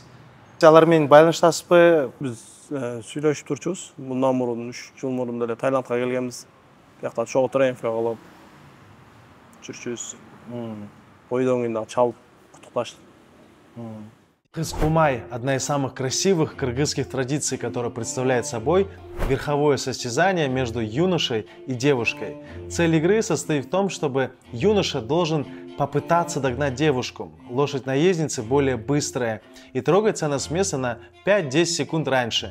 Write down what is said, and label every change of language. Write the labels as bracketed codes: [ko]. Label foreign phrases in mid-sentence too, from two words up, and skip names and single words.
[ky] Алар менен байланыштасызбы? Биз сүйлөшүп турчубуз. Мындан мурун 3 жыл мурун деле Таиландга келгенбиз. Биякта чогуу тренингге кылып жүрчүбүз. Бойдон кийин дагы чалып куттукташтык. [ru] Кыз-кумай – одна из самых красивых кыргызских традиций, которая представляет собой верховое состязание между юношей и девушкой. Цель игры состоит в том, чтобы юноша должен попытаться догнать девушку. Лошадь наездницы более быстрая, и трогается она с места на 5-10 секунд раньше.